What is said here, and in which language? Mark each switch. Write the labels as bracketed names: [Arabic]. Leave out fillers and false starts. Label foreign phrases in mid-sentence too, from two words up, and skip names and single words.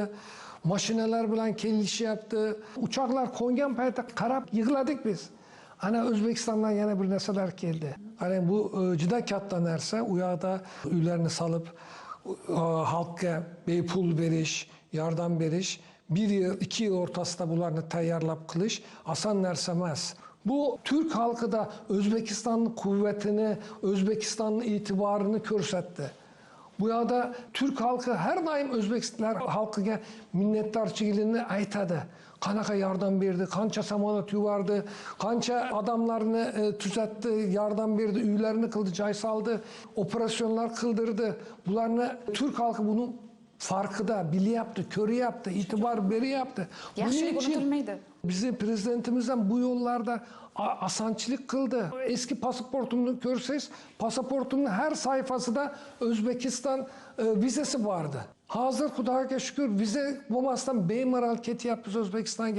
[Uzbek] Maşineler bilan kelishyapti. Uçaklar qo'ngan paytda qarab yig'ladik biz. Ana O'zbekistondan yana bir narsalar keldi. Ana bu juda katta narsa. U yoqda uylarni solib xalqqa bepul berish, yordam berish, 1 yil, 2 yil o'rtasida bularni tayyorlab qilish oson narsa emas. [Turkish] Bu Türk halkı da [Uzbek] O'zbekistonning quvvatini, O'zbekistonning e'tiborini ko'rsatdi. Bu yoqda [Turkish] Türk halkı her daim [Uzbek] O'zbekiston halkıga minnatdorchiligini aytadi. Qanaqa yordam berdi, qancha samolyot yubordi, qancha odamlarni tuzatdi, yordam berdi, uylarini qildi, joy soldi, operasyonlar qildirdi. [Turkish] Bularni Türk halkı bunun farkında, [Uzbek] bilyapti, ko'ryapti, e'tibor beryapti. Yaxshilik unutilmaydi. Bizi prezidentimizdan bu yollarda asanchilik qildi. Eski pasaportumni ko'rsangiz, pasaportumning har sayfasida O'zbekiston vizasi bordi. Hozir Xudoga shukr viza bo'lmasdan bemalol ketyapmiz O'zbekistonga.